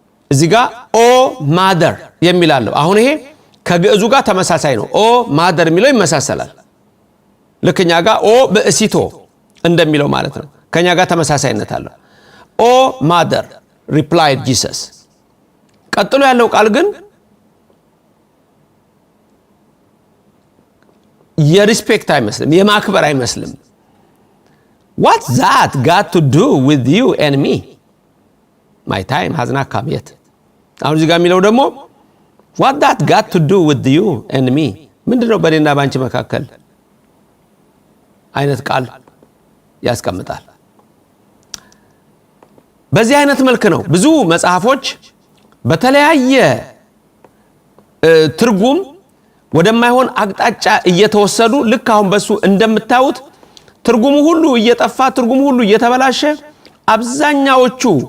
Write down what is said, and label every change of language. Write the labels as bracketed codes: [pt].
[am] እዚህ ጋር ኦ ማደር የሚል አለው። አሁን ይሄ ከግዕዙ ጋር ተመሳሳይ ነው። ኦ ማደር የሚለው ይመሳሰላል። ልክኛ ጋር ኦ በእሲቶ እንደሚለው ማለት ነው። ከኛ ጋር ተመሳሳይነት አለው። ኦ ማደር [en] replied Jesus። [am] ቀጥሎ ያለው ቃል ግን የሪስፔክት አይመስልም፣ የማክበር አይመስልም። [en] What that got to do with you and me? My time has not come yet። [am] አሁን እዚህ ጋር የሚለው ደግሞ [en] What that got to do with you and me? [am] ምንድነው በእኔና ባንቺ መካከል አይነት ቃል ያስቀምጣል። በዚህ አይነት መልክ ነው ብዙ መጽሐፎች በተለያየ ትርጉም ወደማይሆን አቅጣጫ እየተወሰዱ ልክ አሁን በሱ እንደምታዩት ትርጉሙ ሁሉ እየጠፋ ትርጉሙ ሁሉ እየተበላሸ አብዛኛዎቹ